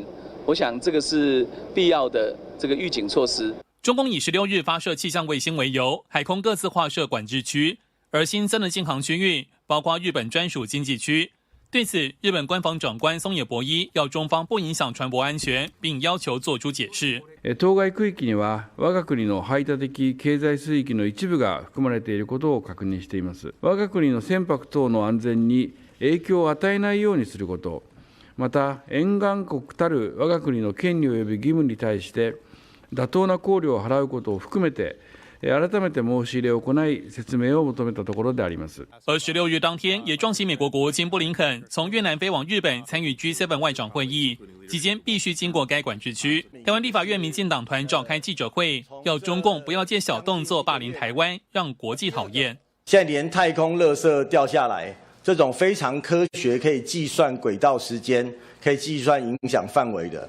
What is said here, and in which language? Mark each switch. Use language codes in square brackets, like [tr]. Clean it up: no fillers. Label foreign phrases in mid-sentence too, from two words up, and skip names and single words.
[zh] 我想这个是必要的这个预警措施。中共以16日发射气象卫星为由，海空各自划设管制区，而新增的禁航区域包括日本专属经济区。对此，日本官房长官松野博一要中方不影响船舶安全，并要求做出解释。 [ja] 当該區域には我が国の排他的経済水域の一部が含まれていることを確認しています。我が国の船舶等の安全に影響を与えないようにすること、また沿岸国たる我が国の権利及び義務に対して妥当な考慮を払うことを含めて。改めて申し入れを行い説明を求めたところであります。 [zh] 而16日当天，也撞击美国国务卿布林肯从越南飞往日本参与 G7 外长会议，期间必须经过该管制区。台湾立法院民进党团召开记者会，要中共不要借小动作霸凌台湾，让国际讨厌。现在连太空垃圾掉下来，这种非常科学可以计算轨道时间、可以计算影响范围的。